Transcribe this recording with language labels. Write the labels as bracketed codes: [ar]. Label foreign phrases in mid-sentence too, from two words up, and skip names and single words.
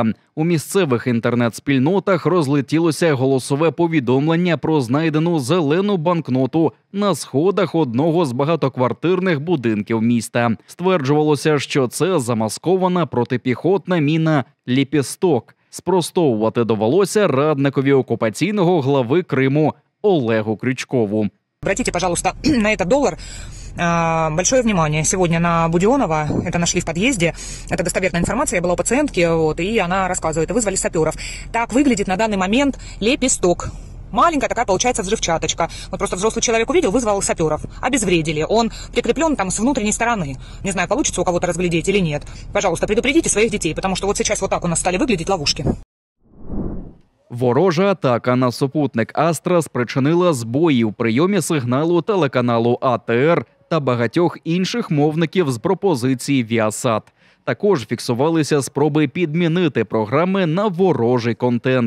[uk] У місцевих інтернет-спільнотах розлетілося голосове повідомлення про знайдену зелену банкноту на сходах одного з багатоквартирних будинків міста. Стверджувалося, що це замаскована протипіхотна міна «Ліпісток». Спростовувати довелося радникові окупаційного глави Криму Олегу Крючкову. [ru] Обратите, пожалуйста, на этот доллар большое внимание. Сегодня на Будионова, это нашли в подъезде, это достоверная информация, я была у пациентки, и она рассказывает, вызвали саперов. Так выглядит на данный момент лепесток. Маленькая такая получается взрывчаточка. Вот просто взрослый человек увидел, вызвал саперов. Обезвредили. Он прикреплен там с внутренней стороны. Не знаю, получится у кого-то разглядеть или нет. Пожалуйста, предупредите своих детей, потому что вот сейчас вот так у нас стали выглядеть ловушки. [uk] Ворожа атака на супутник Астра спричинила збої в прийомі сигналу телеканалу АТР та багатьох інших мовників з пропозиції Viasat. Також фіксувалися спроби підмінити програми на ворожий контент.